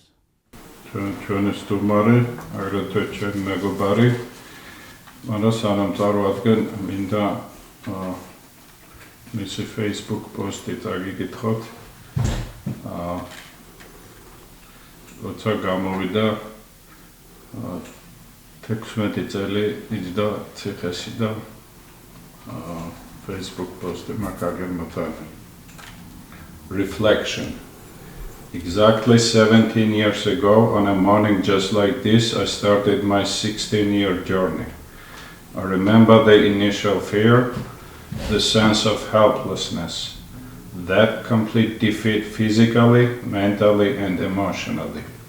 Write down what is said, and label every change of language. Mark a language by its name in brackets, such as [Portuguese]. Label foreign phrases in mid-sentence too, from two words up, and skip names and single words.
[Georgian] ჩვენი სტუმარი, აგრეთვე ჩვენი მეგობარი, მაგრამ სანამ წარვადგენ, მინდა მისი Facebook პოსტი წაგიკითხოთ. როცა გამოვიდა 16 წელი იჯდა ციხეში და Facebook პოსტი მაგაგემოთან. [English] Reflection. Exactly 17 years ago, on a morning just like this, I started my 16-year journey. I remember the initial fear, the sense of helplessness, that complete defeat physically, mentally, and emotionally.